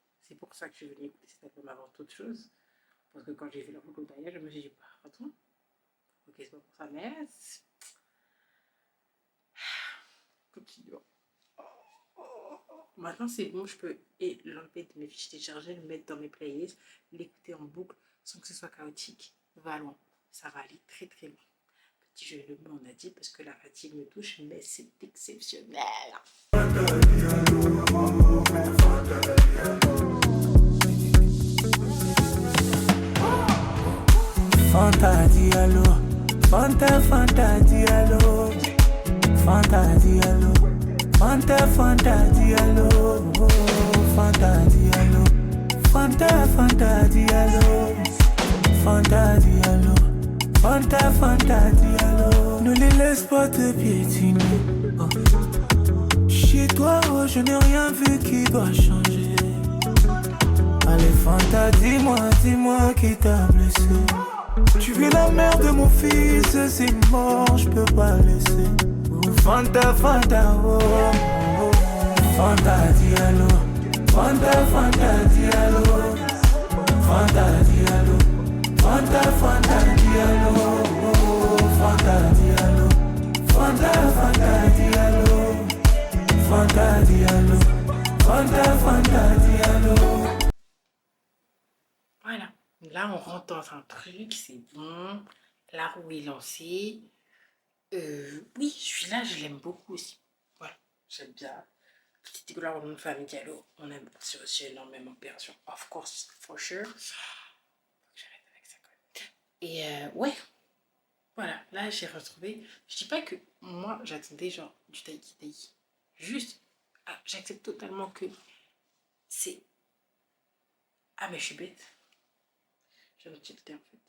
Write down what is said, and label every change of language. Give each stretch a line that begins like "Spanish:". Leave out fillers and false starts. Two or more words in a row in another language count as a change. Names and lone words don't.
French: C'est pour ça que je suis venue écouter cet album avant toute chose. Parce que quand j'ai vu la photo derrière, je me suis dit, attends, ok, c'est pas pour ça, mais Maintenant, c'est bon, je peux l'enlever de mes fiches téléchargées, le mettre dans mes playlists, l'écouter en boucle sans que ce soit chaotique. Va loin, ça va aller très très loin. Petit jeu de mots, on a dit, parce que la fatigue me touche, mais c'est exceptionnel. Fanta Diallo, Fanta Fanta Diallo, Fanta Diallo, Fanta Fanta Diallo, Fanta Diallo, Fanta Fanta Diallo, Fanta Diallo, Fanta Fanta Diallo. Ne les laisse pas te piétiner. Oh. Chez toi, oh, je n'ai rien vu qui doit changer. Allez Fanta, dis-moi qui t'a blessé. Tu vis la mère de mon fils, c'est mort, je peux pas laisser. Oh, Fanta, Fanta, oh, oh. Fanta Diallo, Fanta, Fanta Diallo, Fanta Diallo, Fanta, Fanta Diallo, oh, Fanta Diallo, Fanta, Fanta Diallo, Fanta Diallo, Fanta, Fanta Diallo. Voilà. Là, on rentre dans un truc, c'est bon. La roue est lancée. Oui, celui-là, je l'aime beaucoup aussi. Voilà, j'aime bien. Petite gloire au nom de famille Diallo. On aime aussi énormément Opération.
English: Of course, for sure.
French: J'arrête avec ça quand même. Et ouais, voilà, là, j'ai retrouvé. Je dis pas que moi, j'attendais genre du Taiki Taiki. Juste, j'accepte totalement que c'est. Ah, mais je suis bête. J'ai retilté en fait.